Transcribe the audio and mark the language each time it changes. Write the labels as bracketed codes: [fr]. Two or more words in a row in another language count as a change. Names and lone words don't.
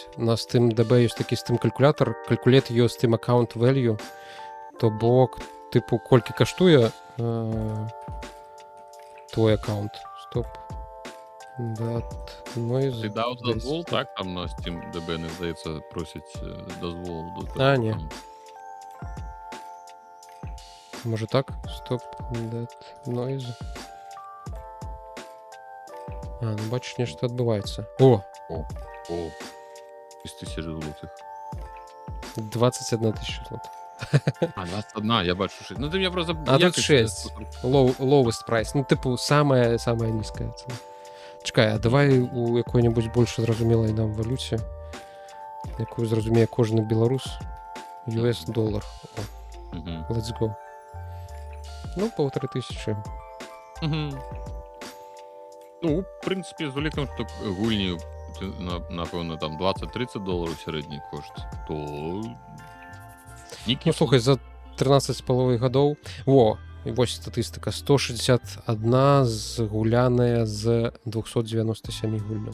[be] На Steam DB ёсць такі Steam калькулятор, калькулет ёсць Steam аккаунт value, то бок тыпу колькі каштуе твой аккаунт. Стоп. [en] Noise. [be] Ты даў дазвол, так? Там на Steam DB, не здаецца, просяць дазвол. А, не. Можа так? Стоп. [en] That noise. [be] А, ну бачиш, нешта адбываецца. О! О, 1000 злотых. 21 тысяча злотых. А, 21, я бачу 6. Ну, ты мне просто... А тут 6. [en] Lowest price. [ru] Ну, типу, самая низкая цена. [be] Чекай, а давай у якой-небудзь больш зразумелай нам валюце, якую зразумее кожны беларус. [en] US доллар. Let's go. [be] Ну, 1500. [ru] Ну, в принципе, [be] з улікам, што гульні, напэўна, там 20-30 долараў сярэдні кошт, то... Ну, слухай, за 13,5 гадоў... Во, і вось статыстыка. 161 згуляная з 297 гульняў.